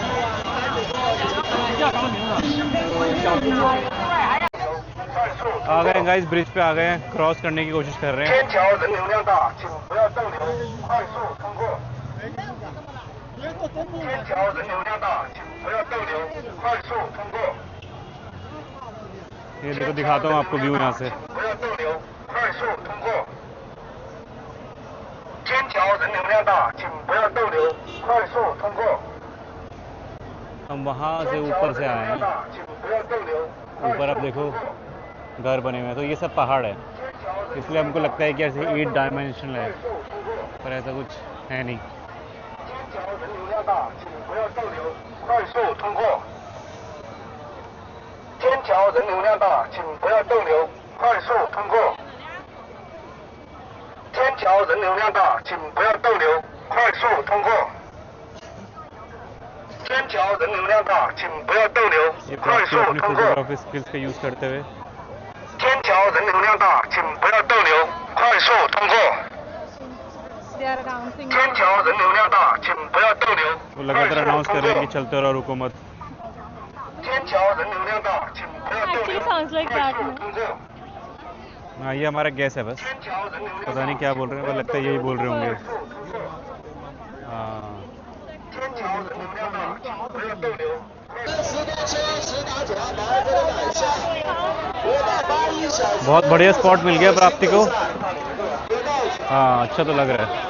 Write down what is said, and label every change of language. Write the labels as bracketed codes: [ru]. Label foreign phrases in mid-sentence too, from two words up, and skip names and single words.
[hi] आ गए हैं गाइस, ब्रिज पे आ गए हैं, क्रॉस करने की कोशिश कर रहे हैं। [zh] 天桥人流量大，请不要逗留，快速通过。天桥人流量大，请不要逗留，快速通过。 [hi] ये देखो, दिखाता हूँ आपको व्यू यहाँ से। [zh] 不要逗留，快速通过。天桥人流量大，请不要逗留，快速通过。 [hi] हम वहाँ से ऊपर से आए हैं। [zh] 请不要逗留。 [hi] ऊपर आप देखो घर बने हुए हैं, तो ये सब पहाड़ है, इसलिए हमको लगता है कि ऐसे 8 डायमेंशनल है, पर ऐसा कुछ है नहीं। [zh] 天桥人流量大，请不要逗留，快速通过。天桥人流量大，请不要逗留，快速通过。天桥人流量大，请不要逗留，快速通过。天桥人流量大，请不要逗留， [hi] ये [zh] 快 [hi] प्राची [zh] 速 [hi] अपनी [zh] 通过。 [en] photography skills [hi] का यूज़ करते हुए। [zh] 天桥人流量大，请不要逗留，快速通过。 [en] They are announcing. [zh] 天桥人流量大，请不要逗留， [hi] वो लगातार अनाउंस कर रहे हैं कि चलते रहो, रुको मत। [zh] 天桥人流量大，请不要逗留， [en] Actually sounds like [zh] 快 [en] that. [zh] 速通过。 [hi] हाँ, ये हमारा गैस है बस, [zh] 天桥人流量大， [hi] पता नहीं क्या बोल रहे हैं, पर लगता है यही बोल रहे होंगे। [zh] 快速通过。 [hi] हाँ, [zh] 天桥人流量大，请不要逗留。 [hi] बहुत बढ़िया स्पॉट मिल गया प्राप्ति को। हाँ, अच्छा तो लग रहा है।